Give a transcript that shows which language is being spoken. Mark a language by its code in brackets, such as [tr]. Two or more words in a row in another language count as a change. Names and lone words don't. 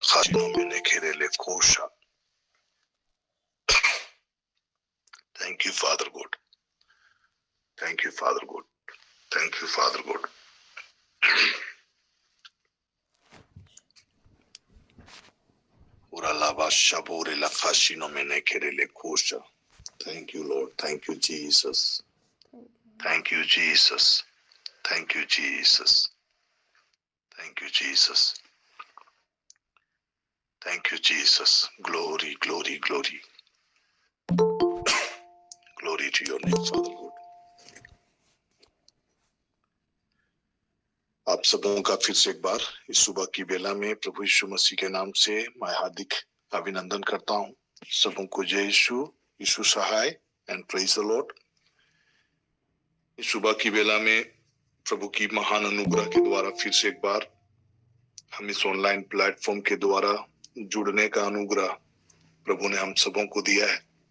[en] khashino mene kerele kosha. Thank you, Father God. Thank you, Father God. Thank you, Father God. Ura lava shabore la khashino mene kerele kosha. Thank you, Lord. Thank you, Jesus. Thank you, Jesus. Thank you, Jesus. Thank you, Jesus. Thank you, Jesus. Glory, glory, glory. Glory to your name, Father God. [hi] आप सबों का फिर से एक बार इस सुबह की बेला में प्रभु यीशु मसीह के नाम से मैं हार्दिक अभिनंदन करता हूं। सबों को जय यीशु, यीशु सहाय [en] and praise the Lord. [hi] इस सुबह की बेला में प्रभु की महान अनुग्रह के द्वारा फिर से एक बार हम इस [en] online platform [hi] के द्वारा जुड़ने का अनुग्रह प्रभु ने हम सबों को दिया है।